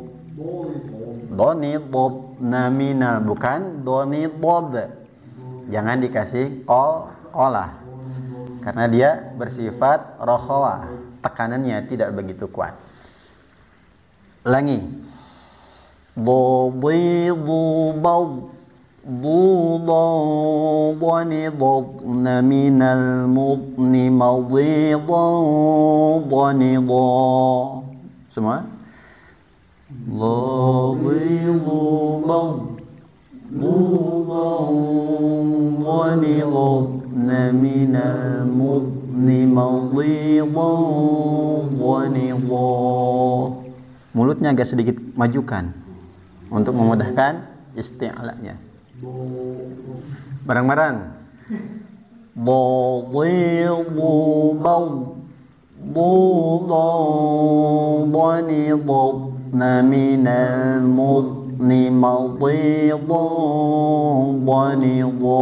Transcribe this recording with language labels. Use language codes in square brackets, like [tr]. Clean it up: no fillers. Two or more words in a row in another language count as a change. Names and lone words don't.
[id] Dhoni, dhob, naminal, bukan dhoni, dhob. Jangan dikasih olah. Karena dia bersifat rokhawah. Tekanannya tidak begitu kuat. Ulangi. Dhobidu, dhob. [ar] ضاد ضبن من المضن مضيضا ضنضا. [id] Semua. [ar] ضبيض ضبوضا ضنضن من المضن مضيضا ضنضا. [id] Mulutnya agak sedikit majukan untuk memudahkan isti'la'nya. Bareng-bareng. Dhadhidu bad dhanidna minal mudni madhidan dhanidha.